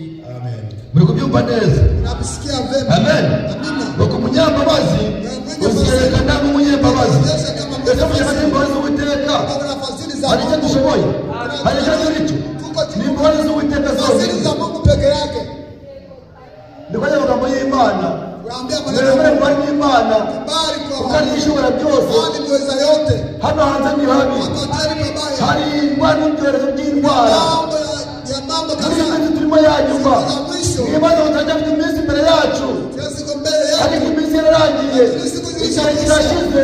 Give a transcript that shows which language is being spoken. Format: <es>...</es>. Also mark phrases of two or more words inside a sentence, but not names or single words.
<rw>Amen. Muri kubyumva neza?</rw> <sw>Nabisikia vema.</sw> <rw>Amen. Ngo ku munyambabazi uziyerekana nk'umunyambabazi. Ese munyambabazi Uwiteka hari icyo dushoboye, hari icyo turico, ni imbabazi z'Uwiteka zose.</rw> <sw>Mungu peke yake.</sw> <rw>Ndiko amagambo y'Imana mwemere mwari n'Imana kuko ari ishobora byose. Hano hanze ni habi, hari indwara n'ibyorezo by'indwara. Muri iyi minsi turimo yanyuma, mwibaza mutajya mfite iminsi imbere yacu, ariko iminsi yararangiye, igihe kirashize.</rw>